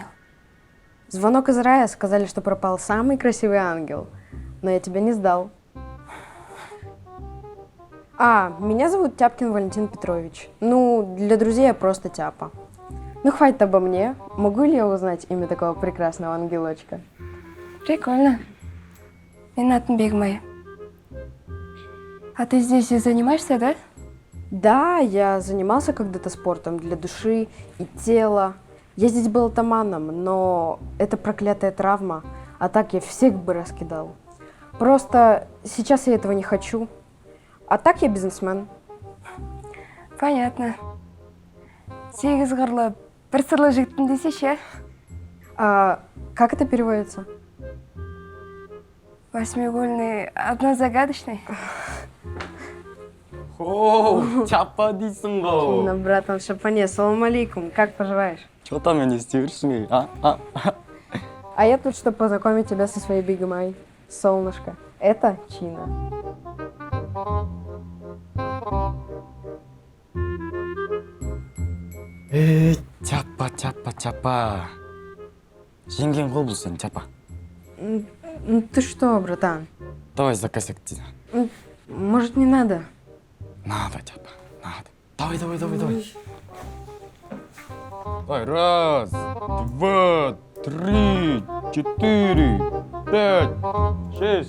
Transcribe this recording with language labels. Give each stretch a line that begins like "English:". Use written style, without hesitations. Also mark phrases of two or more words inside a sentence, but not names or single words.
Russian: Звонок из рая, сказали, что пропал самый красивый ангел. Но я тебя не сдал. Меня зовут Тяпкин Валентин Петрович. Ну, для друзей я просто Тяпа. Ну, хватит обо мне. Могу ли я узнать имя такого прекрасного ангелочка? Прикольно.
Kazakh: Менің атым Бегмай.
Russian: А ты здесь и занимаешься, да? Да, я занимался когда-то спортом для души и тела. Я здесь был атаманом, но это проклятая травма. А так я всех бы раскидал. Просто сейчас я этого не хочу. А так я бизнесмен. Понятно.
Kazakh: Сегіз қырлы бір сырлы жігіттің десеші.
Russian: А как это переводится? Восьмиугольный, однозагадочный.
Kazakh: О, чапа дейсің ғой.
Russian: Ну, братан Шапане,
Arabic: سلام عليكم,
Russian: как поживаешь? Что там не стиршный, а? А я тут, чтобы познакомить тебя со своей Big Май. Солнышко. Это Чина. Чапа.
Kazakh: Жеңген қол бұл сен, чапа.
Russian: Ну, ты что, братан? Давай закосяк. Может, не надо? Надо, чапа, надо. Давай. Давай, раз, два, три, четыре, пять, шесть.